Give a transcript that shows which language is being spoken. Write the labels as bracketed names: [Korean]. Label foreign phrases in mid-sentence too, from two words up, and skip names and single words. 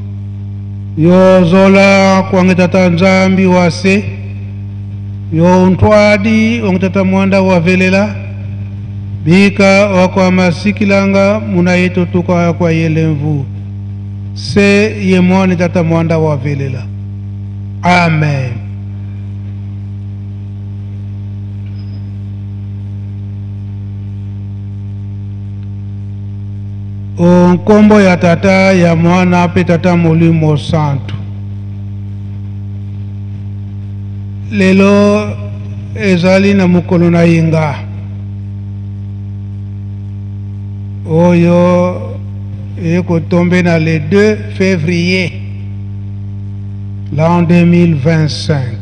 [Kongo] yozola kwange tata nzambi wase yo ntwadi onge tata mwanda wavelela bika wakwa masikilanga muna yetu tuka kwa yelemvu se yemwani tata mwanda wavelela. [Lingala] Amen. Onkombo ya tata ya mwana pe tata Molimo Santo. Lelo ezali na mukolo na yenga. Oyo eko tombe na [French] le 2 février l'an 2025.